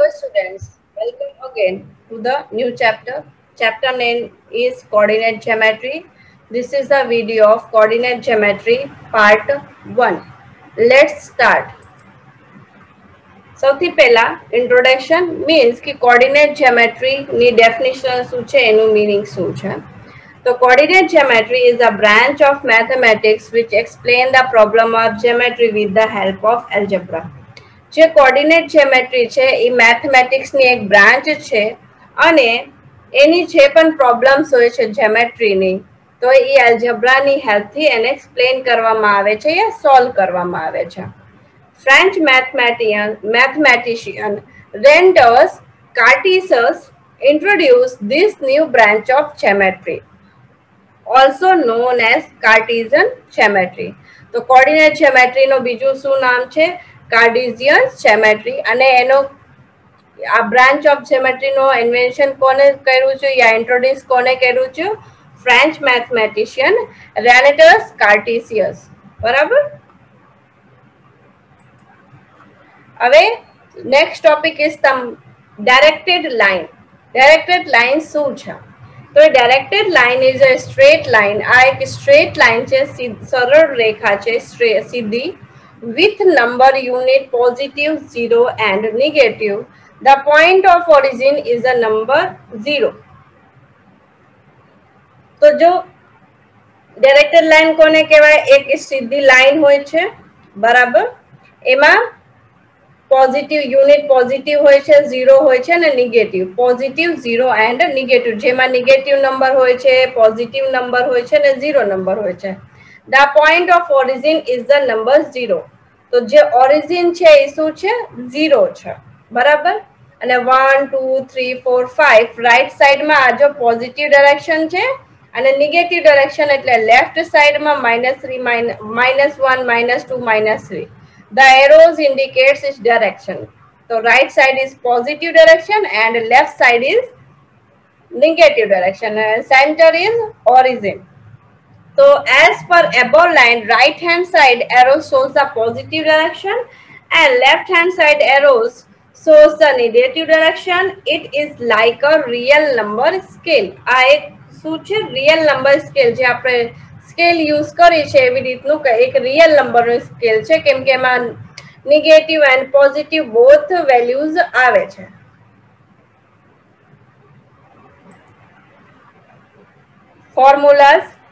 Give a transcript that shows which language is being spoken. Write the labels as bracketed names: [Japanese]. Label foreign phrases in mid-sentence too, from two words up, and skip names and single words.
[English] students, welcome again to the new chapter. Chapter name is Coordinate Geometry. This is the video of Coordinate Geometry part 1. Let's start. [Gujarati] સૌથી પહેલા [English] introduction means [Gujarati] કે [English] coordinate geometry [Gujarati] ની definition શું છે એનું meaning શું છે. [English] So coordinate geometry is a branch of mathematics which explain the problem of geometry with the help of algebra. [Gujarati] જે [English] coordinate geometry [Gujarati] છે એ મેથમેટિક્સની એક બ્રાન્ચ છે અને એની જે પણ પ્રોબ્લેમ્સ હોય છે જ્યોમેટ્રીની તો એ એલ્જબ્રાની હેલ્પથી એને એક્સપ્લેન કરવામાં આવે છે યા સોલ્વ કરવામાં આવે છે. [English] ફ્રેન્ચ mathematician Renders Cartesius introduced this new branch of geometry, also known as Cartesian geometry. [Gujarati] તો કોર્ડિનેટ જ્યોમેટ્રીનો બીજું શું નામ છે? [English] Cartesian geometry. [Gujarati] અને એનો આ બ્રાન્ચ ઓફ જ્યોમેટ્રીનો ઇન્વેન્શન કોને કર્યું છે યા ઇન્ટ્રોડ્યુસ કોને કર્યું છે? [English] French mathematician Renatus Cartesius. [Gujarati] બરાબર. [English] હવે next topic is directed line. directed line [Gujarati] શું છે? [English] તો directed line is a straight line. [Gujarati] આ એક [English] straight line [Gujarati] છે, સરળ રેખા છે સીધી, [English] with number unit positive, 0 and negative. The point of origin is a number 0. [Gujarati] તો જો [English] directed line [Gujarati] કોને કહેવાય? એક સીધી લાઇન હોય છે, બરાબર. એમાં [English] positive unit positive [Gujarati] હોય છે, 0 હોય છે અને નેગેટિવ. [English] positive, 0 and negative. [Gujarati] જેમાં [English] negative number [Gujarati] હોય છે, [English] positive number [Gujarati] હોય છે અને 0 નંબર હોય છે. [English] The point of origin is the number 0. [Gujarati] તો જે ઓરિજિન છે એ શું છે? 0 છે, બરાબર. અને 1 2 3 4 5 રાઈટ સાઈડમાં આ જો [English] positive direction [Gujarati] છે અને [English] negative direction [Gujarati] એટલે લેફ્ટ સાઈડમાં -3 -1 -2 -3. [English] The arrows indicates its direction. So right side is positive direction and left side is negative direction. Center is origin. So as per above line, right hand side arrow shows the positive direction and left hand side arrows shows the negative direction. It is like a real number scale. [Gujarati] આ એક શું છે? [English] real number scale. [Gujarati] જે આપણે સ્કેલ યુઝ કરી છે એવી રીતનું એક રિયલ નંબરનું સ્કેલ છે, કેમ કે એમાં [English] negative and positive both values [Gujarati] આવે છે. ફોર્મ્યુલાસ.